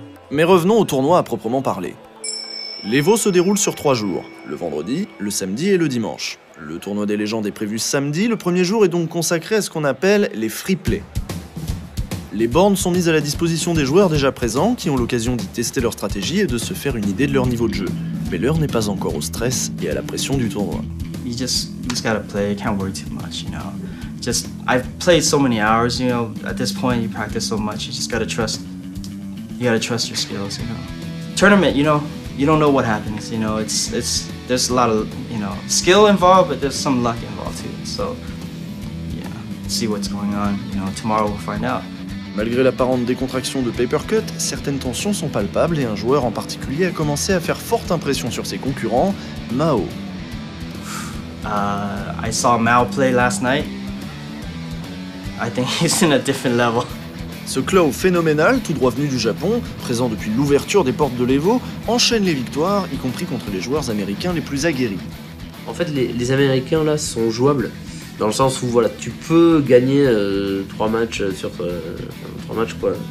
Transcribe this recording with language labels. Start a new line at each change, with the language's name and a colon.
French: Mais revenons au tournoi à proprement parler. L'Evo se déroule sur 3 jours, le vendredi, le samedi et le dimanche. Le tournoi des légendes est prévu samedi, le premier jour est donc consacré à ce qu'on appelle les free play. Les bornes sont mises à la disposition des joueurs déjà présents qui ont l'occasion d'y tester leur stratégie et de se faire une idée de leur niveau de jeu. Mais l'heure n'est pas encore au stress et à la pression du tournoi.
English: You just gotta play, you can't worry too much, you know. I've played so many hours, you know, at this point you practice so much, you just gotta trust your skills, you know. Tournament, you know, you don't know what happens, you know, there's a lot of, you know, skill involved, but there's some luck involved too, so, yeah, see what's going on, you know, tomorrow we'll find out.
French: Malgré l'apparente décontraction de Papercut, certaines tensions sont palpables et un joueur en particulier a commencé à faire forte impression sur ses concurrents, Mao.
English: I saw Mao play last night. I think he's in a different level.
French: Ce Claw phénoménal, tout droit venu du Japon, présent depuis l'ouverture des portes de l'Evo, enchaîne les victoires, y compris contre les joueurs américains les plus aguerris. En fait, les Américains là sont jouables, dans le sens où voilà, tu peux gagner 3 matchs sur 3 matchs quoi.